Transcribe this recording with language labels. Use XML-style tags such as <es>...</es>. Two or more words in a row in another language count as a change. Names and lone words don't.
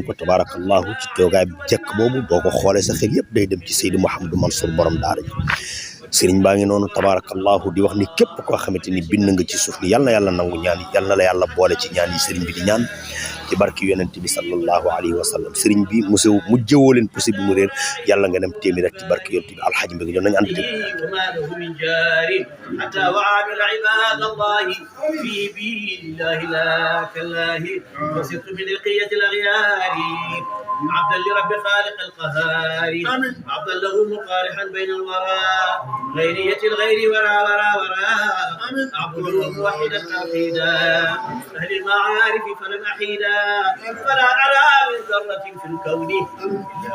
<wo>ko tabarakallahu ci toogaay bi jekk boobu boo ko xoolee sa xel yëpp day dem ci Seydi Mouhamadou Mansour borom daara ji Serigne baa ngi noonu tabarakallahu di wax ni képp koo xamante ni bind nga ci suuf ni yal na yàlla nangu ñaan yi yal na la yàlla boole ci ñaan yi Serigne bi di ñaan ci barki yonent bi</wo> <ar>صلى الله عليه وسلم</ar> <wo>Serigne bi mu jëwoo leen poussé bi mu réer yàlla nga dem téeméer rek ci barki yonent bi alxaaji Mbégi Diop nañu ànd</wo> <ar>حتى وعامل عباد الله في بيد الله لا كالله وصرت بلقية الأغيار عبدا لرب خالق القهار عبدا له مقارحا بين الورى غيرية الغير ورى عبده موحدا توحيدا أهل المعارف فلن أحيدا فلا أرى من ذرة في الكون إلا</ar>